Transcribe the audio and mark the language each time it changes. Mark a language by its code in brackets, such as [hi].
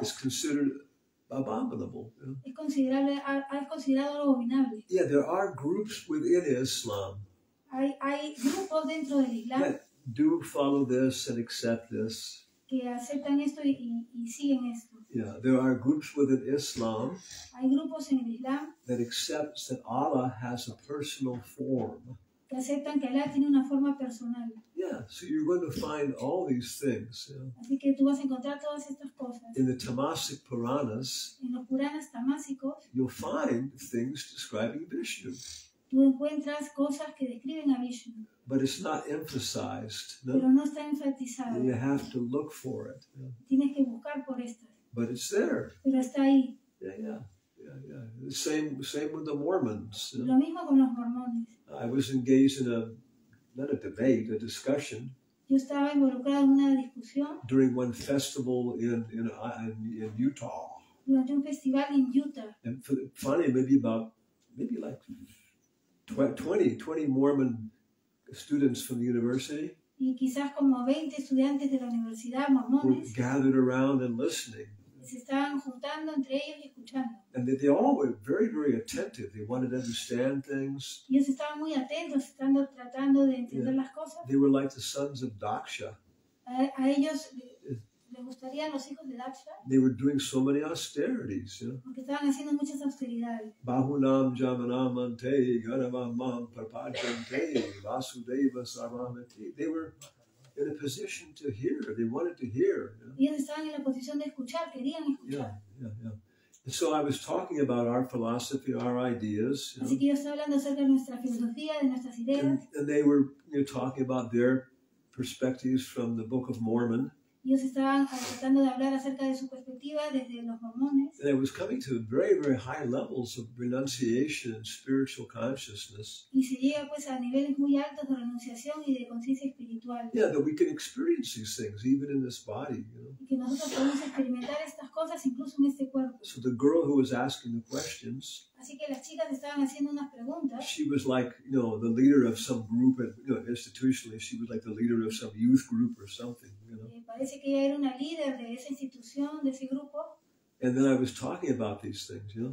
[en] it's considered abominable. [es] Es considerado algo abominable. [en] Yeah, there are groups within Islam. [es] Hay grupos dentro del Islam [en] that do follow this and accept this. [es] Que aceptan esto y siguen esto. [en] Yeah, there are groups within Islam. [es] Hay grupos en el Islam [en] that accepts that Allah has a personal form. [es] Que aceptan que Allah tiene una forma personal. [en] Yeah, so you're going to find all these things. [es] Así que tú vas a encontrar todas estas cosas. [en] In the Tamasic Puranas, [es] en los Puranas tamásicos, [en] you'll find things describing Vishnu. [es] Tú encuentras cosas que describen a Vishnu. [en] But it's not emphasized. [es] Pero no está enfatizado. [en] You have to look for it. [es] Tienes que buscar por estas. [en] But it's there. [es] Pero está ahí. [en] Yeah. The same with the Mormons. [es] Lo mismo con los mormones. [en] I was engaged in not a debate, a discussion. [es] Yo estaba involucrado en una discusión. [en] During one festival in Utah. [es] Durante un festival en Utah. [en] And finally, maybe like 20 Mormon students from the university. [es] Y quizás como 20 estudiantes de la universidad mormones. [en] Were gathered around and listening. [es] Se estaban juntando entre ellos y escuchando. [en] And they all were very, very attentive. They wanted to understand things. [es] Ellos estaban muy atentos, tratando de entender las cosas. [en] They were like the sons of Daksha. [es] A ellos les gustarían los hijos de Daksha. [en] They were doing so many austerities. [es] Porque estaban haciendo muchas austeridades. [sa] Bahunam jamanamante ganamam parpajante vasudeva sarvamati. [en] They were in a position to hear. They wanted to hear. [es] Ellos estaban en la posición de escuchar, querían escuchar. [en] Yeah. And so I was talking about our philosophy, our ideas. [es] Así que yo estaba hablando acerca de nuestra filosofía, de nuestras ideas. [en] And they were talking about their perspectives from the Book of Mormon. [es] Ellos estaban tratando de hablar acerca de su perspectiva desde los mormones. [en] And I was coming to very, very high levels of renunciation and spiritual consciousness. [es] Y se llega pues a niveles muy altos de renunciación y de conciencia espiritual. [en] Yeah, that we can experience these things even in this body. [es] Y que nosotros podemos experimentar estas cosas incluso en este cuerpo. [en] So the girl who was asking the questions. [es] Así que las chicas estaban haciendo unas preguntas. [en] She was like, the leader of some group, institutionally, she was like the leader of some youth group or something. [es] Parece que ella era una líder de esa institución, de ese grupo. [en] And then I was talking about these things,